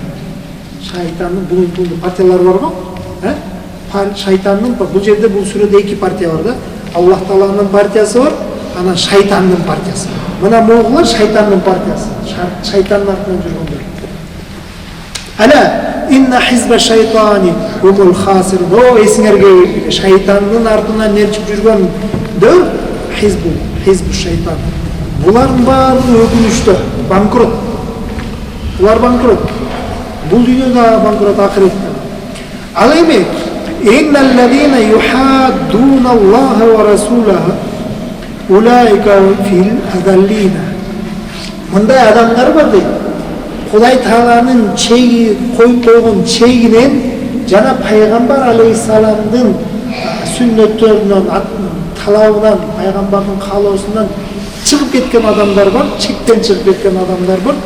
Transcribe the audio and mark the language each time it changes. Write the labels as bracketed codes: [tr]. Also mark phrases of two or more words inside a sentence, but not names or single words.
[ky] Шайтандын бул партиялар бар го? Шайтандын бул жерде бул сүрөдө эки партия бар да. Аллах Тааланын партиясы бар, анан шайтандын партиясы. Мына могулар шайтандын партиясы. Шайтандын артынан жүргөндөр. [ar] ألا إن حزب الشيطان هم الخاسر. [ky] О эсиңерге шайтандын артынан нерчип жүргөндөр [ar] حزب الشيطان. [ky] Булардын баардыгы өкүнүчтө, банкрот. Булар банкрот. Бул дүйнөдө банкрот, ахиретте. Ал эми [ar] إن الذين يحادون الله ورسوله أولئك في الأذلين. [ky] Мындай адамдар бар дейт. Кудай Тааланын чеги коюп койгон чегинен жана пайгамбар алейхиссаламдын сүннөттөрүнөн, талабынан, пайгамбардын каалоосунан чыгып кеткен адамдар бар, чектен чыгып кеткен адамдар бар.